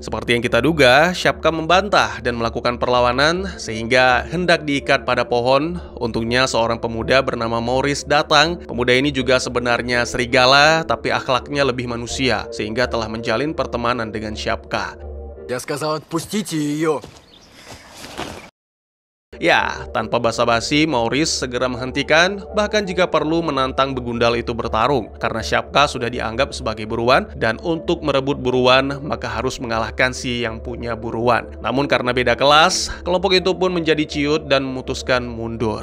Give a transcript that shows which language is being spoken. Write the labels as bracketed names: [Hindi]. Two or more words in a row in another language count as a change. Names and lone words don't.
[Indonesian] Seperti yang kita duga, Shapka membantah dan melakukan perlawanan sehingga hendak diikat pada pohon. Untungnya seorang pemuda bernama Maurice datang. Pemuda ini juga sebenarnya serigala, tapi akhlaknya lebih manusia, sehingga telah menjalin pertemanan dengan Shapka. [Russian] Я сказал, отпустите ее. [Indonesian] Ya, tanpa basa-basi, Maurice segera menghentikan, bahkan jika perlu menantang begundal itu bertarung, karena Shapka sudah dianggap sebagai buruan, dan untuk merebut buruan, maka harus mengalahkan si yang punya buruan. Namun karena beda kelas, kelompok itu pun menjadi ciut dan memutuskan mundur.